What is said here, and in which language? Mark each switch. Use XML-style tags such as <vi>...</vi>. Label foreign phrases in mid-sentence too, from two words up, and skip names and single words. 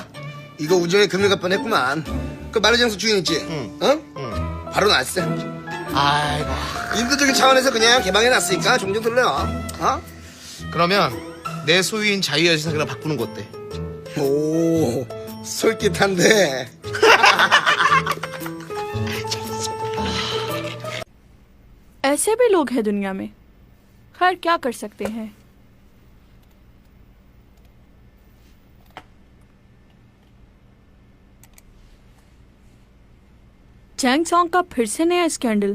<ko>이거 우정에 금일 갈 뻔했구만. 그 마르장소 주인 있지? 응. 바로 났어. 아이고. 인도적인 차원에서 그냥 개방해놨으니까 종종 들려. 그러면 내 소유인 자유여신상이랑 바꾸는 거 어때? 오, 솔깃한데.</ko> <hi>ऐसे भी लोग हैं दुनिया में। खैर क्या कर सकते हैं। चैंग सॉन्ग का फिर से नया स्कैंडल।</hi>